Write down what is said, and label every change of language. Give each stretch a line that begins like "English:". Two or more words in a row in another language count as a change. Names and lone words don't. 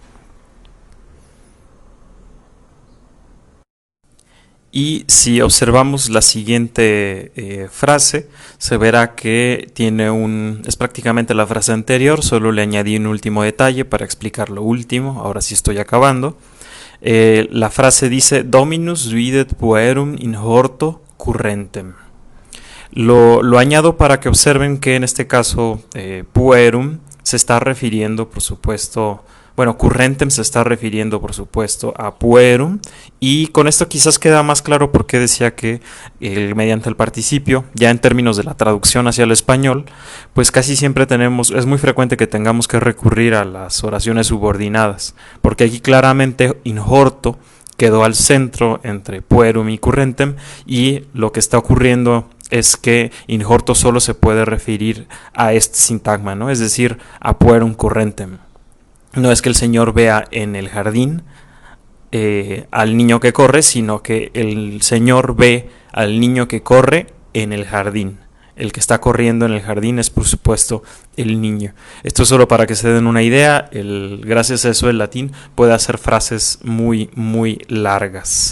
Spanish: Y si observamos la siguiente frase, se verá que es prácticamente la frase anterior, solo le añadí un último detalle para explicar lo último, ahora sí estoy acabando. La frase dice
Latin: Dominus videt puerum in horto currentem.
Spanish: Lo añado para que observen que en este caso puerum se está refiriendo, por supuesto, currentem se está refiriendo, por supuesto, a puerum, y con esto quizás queda más claro por qué decía que mediante el participio, ya en términos de la traducción hacia el español, pues casi siempre es muy frecuente que tengamos que recurrir a las oraciones subordinadas, porque aquí claramente
Latin: in horto
Spanish: quedó al centro entre puerum y currentem, y lo que está ocurriendo es que
Latin: in horto
Spanish: solo se puede referir a este sintagma, ¿no? Es decir, a
Latin: puerum currentem.
Spanish: No es que el Señor vea en el jardín al niño que corre, sino que el Señor ve al niño que corre en el jardín. El que está corriendo en el jardín es, por supuesto, el niño. Esto es solo para que se den una idea. Gracias a eso el latín puede hacer frases muy, muy largas.